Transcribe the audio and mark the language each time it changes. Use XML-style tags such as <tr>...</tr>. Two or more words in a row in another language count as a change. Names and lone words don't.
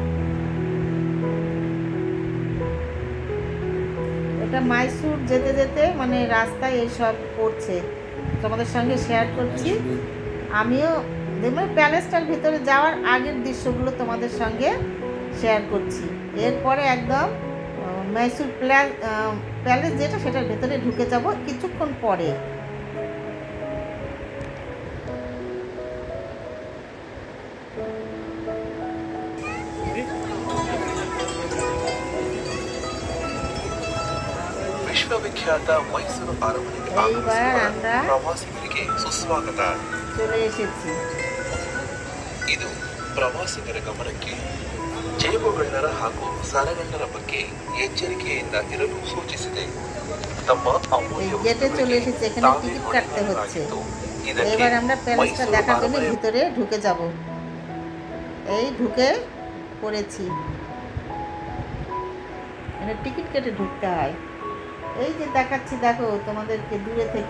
<bn>এটা মাইসুর যেতে যেতে মানে রাস্তায় এইসব পড়ছে, তোমাদের সঙ্গে শেয়ার করছি। আমিও মানে প্যালেসটার ভিতরে যাওয়ার আগের দৃশ্যগুলো তোমাদের সঙ্গে শেয়ার করছি। এরপরে একদম মাইসুর প্যালেস যেটা, সেটার ভেতরে ঢুকে যাব কিছুক্ষণ পরে।</bn> <kn>ವಿಶ್ವವಿಖ್ಯಾತ ಮೈಸೂರು ಅರಮನೆಗೆ ಆಗಮಿಸಿದ ಪ್ರವಾಸಿಗರಿಗೆ ಸುಸ್ವಾಗತ.</kn> <bn>চলে এসেছি।</bn> <kn>ಇದು ಪ್ರವಾಸಿಗರ ಗಮನಕ್ಕೆ ಜೇಬುಗಳ್ಳರ ಹಾಗೂ ಸರಗಳ್ಳರ ಬಗ್ಗೆ ಎಚ್ಚರಿಕೆಯಿಂದ ಇರಲು ಸೂಚಿಸಿದೆ. ತಮ್ಮ</kn> <bn>গেটে চলে এসেছি, এখানে টিকিট কাটতে হচ্ছে। এবার আমরা প্যালেসটা দেখার জন্য ভিতরে ঢুকে যাব। এই ঢুকে পড়েছি, এখানে টিকিট কেটে ঢুকতে হয়। এই যে দেখাচ্ছি দেখো তোমাদেরকে দূরে থেকে।</bn>